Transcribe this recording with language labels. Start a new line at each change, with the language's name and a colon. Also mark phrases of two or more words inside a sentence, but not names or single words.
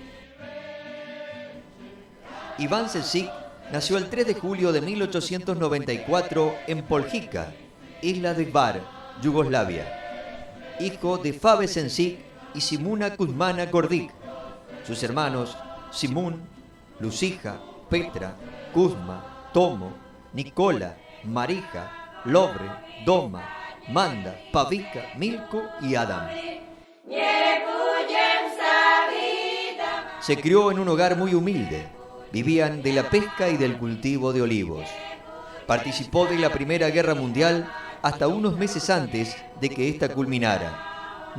Spanish: Iván Šešić nació el 3 de julio de 1894 en Poljika, isla de Hvar, Yugoslavia, hijo de Fave Šešić y Simuna Kuzmana Gordić. Sus hermanos, Simún, Lucija, Petra, Kuzma, Tomo, Nikola, Marija, Lovre, Doma, Manda, Pavica, Milko y Adam. Se crió en un hogar muy humilde. Vivían de la pesca y del cultivo de olivos. Participó de la Primera Guerra Mundial hasta unos meses antes de que ésta culminara.